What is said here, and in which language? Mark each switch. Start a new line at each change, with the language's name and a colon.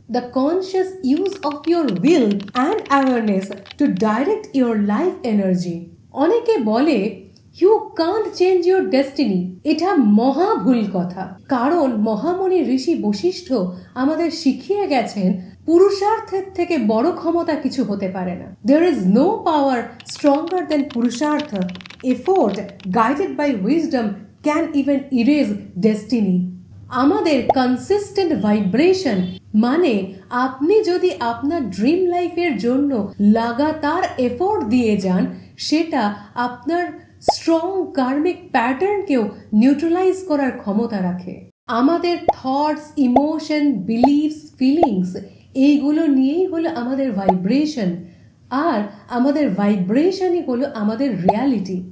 English: The conscious use of your will and awareness to direct your life energy.
Bangla: অনেকে বলে
English: You can't change your destiny.
Bangla: এটা মহা ভুল কথা, কারণ মহামুনি ঋষি বশিষ্ঠ আমাদের শিখিয়ে গেছেন পুরুষার্থের থেকে বড় ক্ষমতা কিছু হতে পারে না।
English: There is no power stronger than purushartha. Effort guided by wisdom can even erase destiny.
Bangla: আমাদের কনসিস্টেন্ট ভাইব্রেশন মানে আপনি যদি আপনার ড্রিম লাইফের জন্য লাগাতার এফোর্ট দিয়ে যান, সেটা আপনার স্ট্রং কার্মিক প্যাটার্নকেও নিউট্রালাইজ করার ক্ষমতা রাখে। আমাদের থটস, ইমোশন, বিলিভস, ফিলিংস এইগুলো নিয়েই হলো আমাদের ভাইব্রেশন, আর আমাদের ভাইব্রেশনই হলো আমাদের রিয়ালিটি।